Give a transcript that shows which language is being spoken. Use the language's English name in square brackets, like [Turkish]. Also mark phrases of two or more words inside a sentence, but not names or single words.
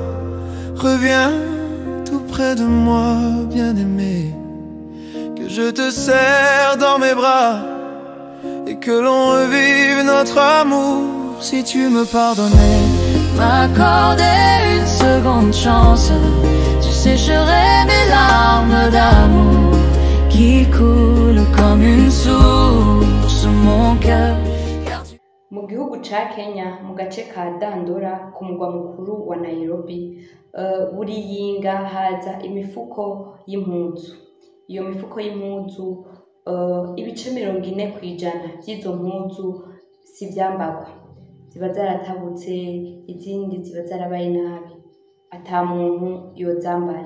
[French] Reviens tout près de moi, bien-aimé, que je te serre dans mes bras et que l'on revive notre amour. Si tu me pardonnais, m'accorder une seconde chance, tu sécherais mes larmes d'amour qui coulent comme une source, mon cœur. [Rundi] Mu gihugu ca Kenya mu gace ka Dandora ku mugwa mukuru wa Nairobi, buri yinga haza imifuko y'impuzu. Iyo mifuko y'impuzu ibice 40% vy'izo mpuzu si vyambagwa, ziba zaratabutse, izindi ziba zarabaye nabi, ata muntu yozambara.